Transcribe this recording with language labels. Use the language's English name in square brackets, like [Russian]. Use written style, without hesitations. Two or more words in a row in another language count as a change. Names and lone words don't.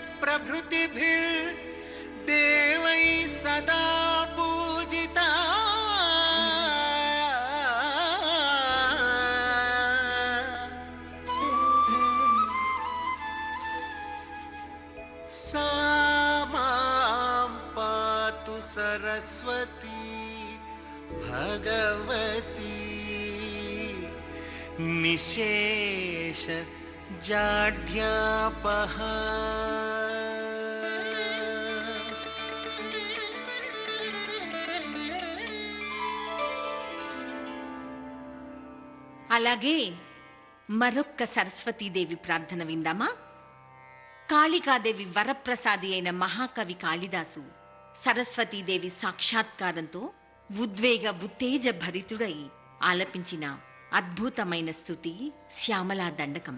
[Sanskrit] प्रभृतिभिर्देवैः सदा पूजिता सा मां पातु सरस्वती भगवती निशेष जाड्यापः [Telugu] అలాగే మరొక్క సరస్వతీదేవి ప్రార్థన విందామా? కాళికాదేవి వరప్రసాది అయిన మహాకవి కాళిదాసు సరస్వతీదేవి సాక్షాత్కారంతో ఉద్వేగ ఉత్తేజ భరితుడై ఆలపించిన అద్భుతమైన స్తుతి శ్యామలా దండకం.